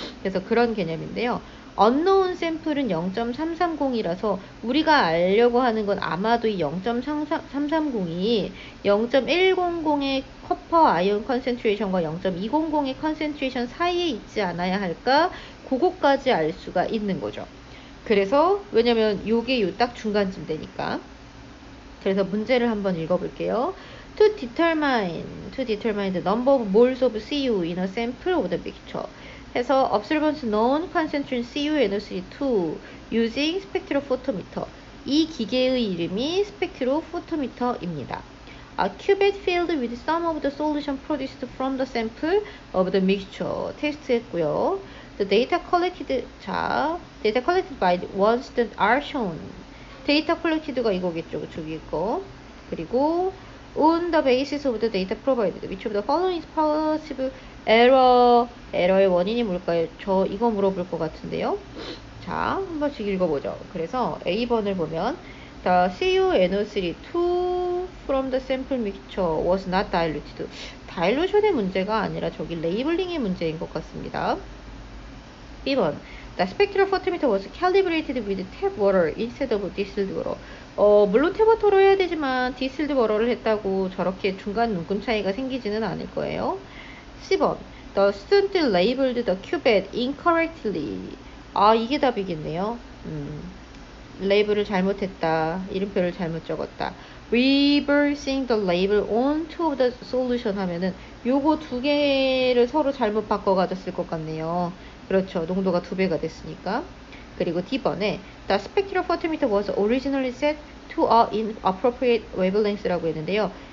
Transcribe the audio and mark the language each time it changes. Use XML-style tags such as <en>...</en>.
<ko>그래서 그런 개념인데요. unknown sample은 0.330이라서 우리가 알려고 하는 건 아마도 이 0.330이 0.100의 커퍼 아이온 컨센트레이션과 0.200의 컨센트레이션 사이에 있지 않아야 할까? 그거까지 알 수가 있는 거죠. 그래서 왜냐면 요게 요 딱 중간쯤 되니까. 그래서 문제를 한번 읽어볼게요.</ko> <en>To determine the number of moles of CU in a sample of the mixture. 해서 observance known concentration CuNO3 using spectrophotometer.</en> <ko>이 기계의 이름이 spectrophotometer입니다.</ko> <en>A cuvette filled with some of the solution produced from the sample of the mixture</en> <ko>테스트했고요.</ko> <en>The data collected by one student are shown.</en> <ko>데이터 컬렉티드가 이거겠죠. 저기 있고.</ko> <en>그리고 on the basis of the data provided, which of the following is possible error?</en> <ko>에러의 원인이 뭘까요? 저 이거 물어볼 것 같은데요. 자, 한 번씩 읽어보죠. 그래서 A번을 보면</ko> <en>the CuNO3 2 from the sample mixture was not diluted.</en> <ko>다일루션의 문제가 아니라 저기 레이블링의 문제인 것 같습니다.</ko> <en>B번 The spectrophotometer was calibrated with tap water instead of distilled water.</en> <ko>물론 탭워터로 해야 되지만 distilled water를 했다고 저렇게 중간 눈금 차이가 생기지는 않을 거예요.</ko> <en>C번 The student labeled the cuvette incorrectly.</en> <ko>아, 이게 답이겠네요. 레이블을 잘못했다. 이름표를 잘못 적었다.</ko> <en>Reversing the label on two of the solution</en> <ko>하면은 요거 두 개를 서로 잘못 바꿔 가졌을 것 같네요. 그렇죠. 농도가 2배가 됐으니까. 그리고 D번에</ko> <en>The spectrophotometer was originally set to a inappropriate wavelength라고</en> <ko>했는데요.</ko>